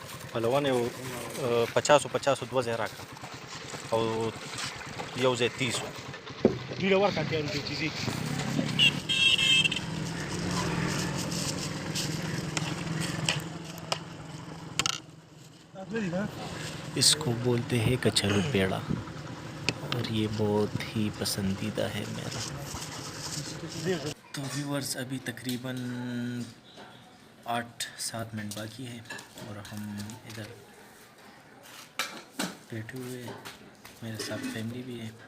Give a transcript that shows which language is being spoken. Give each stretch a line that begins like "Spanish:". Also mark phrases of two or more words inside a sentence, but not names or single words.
Pashto: پهلوان یو 50 دوه ځای راکړه او یو ځای 30 ډیره ورکړه ته دې چیزي
Urdu: اس کو بولتے ہیں کچالو پیڑا اور یہ بہت ہی پسندیدہ ہے میرا. تو ویورز ابھی تقریباً 8-7 منٹ باقی ہے اور ہم ادھر بیٹھے ہوئے ہیں, میرے ساتھ فیملی بھی ہے.